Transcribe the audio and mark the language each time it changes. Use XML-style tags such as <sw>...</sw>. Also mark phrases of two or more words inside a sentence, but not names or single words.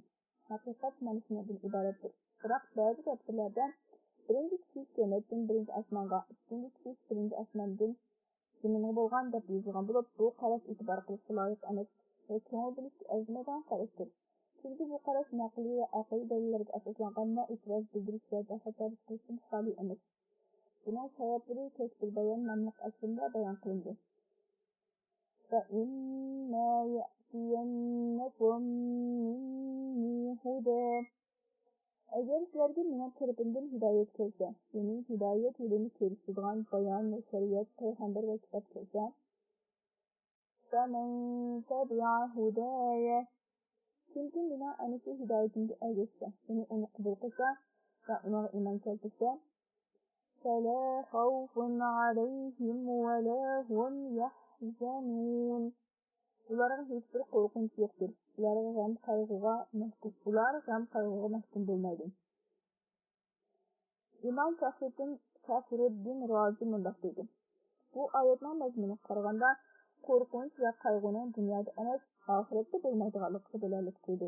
<uz>Haqiqat mana shundan iboratdir. Biroq ba'zi tafsirlarda birinchi kishi jannatdan birinchi osmonga, ikkinchi kishi birinchi osmondan zaminga bo'lgan deb yozilgan bo'lib, bu qarash e'tibor qilishga loyiq emas va ko'ngil bilishga arzimagan qarashdir. Chunki bu qarash naqliy va aqliy dalillarga asoslangan va e'tiroz bildirish va xato qilishdan xoli emas. Buning sabablari Kashful Bayon nomli asarda bayon qilindi.</uz> <ar>فَإِمَّا يَأْتِيَنَّكُم مِّنِّي هُدًى</ar> <uz>Agar sizlarga mening tarafimdan hidoyat kelsa, ya'ni hidoyat yo'lini ko'rsatadigan bayon va shariat, payg'ambar va kitob kelsa,</uz> <ar>فَمَن تَبِعَ هُدَايَ</ar> <uz>Kimki mening ana shu hidoyatimga ergashsa, ya'ni uni qabul qilsa va unga iymon keltirsa,</uz> <ar>فَلَا خَوْفٌ عَلَيْهِمْ وَلَا هُمْ يَحْزَنُونَ</ar> <uz>Ularga hech bir qo'rqinch yo'qdir. Ular g'am qayg'uga mahkum bo'lmaydi. İmam Faxruddin Razi mundaq dedi. Bu oyatning mazmuniga qaraganda qo'rqinch va qayg'uning dunyoda emas, oxiratda bo'lmaydiganligiga dalolat qildi.</uz>